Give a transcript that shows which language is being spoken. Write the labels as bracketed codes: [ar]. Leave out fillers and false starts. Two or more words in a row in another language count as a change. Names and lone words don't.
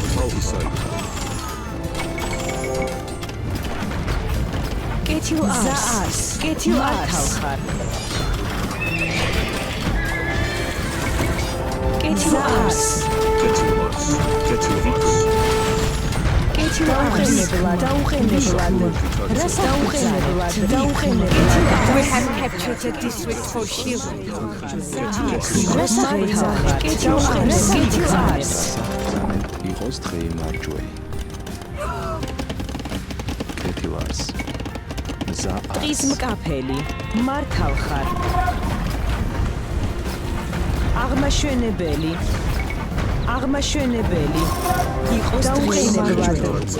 [ka] კეთილ არს. კეთილ არს. კეთილ არს. კეთილ არს. [en] We have captured the district for shield. [ka] იყოს დღე მარჯვე. კეთილას. ტყის მკაფელი მართავ ხარ. აღმაშენებელი იყოს დღე მარჯვე.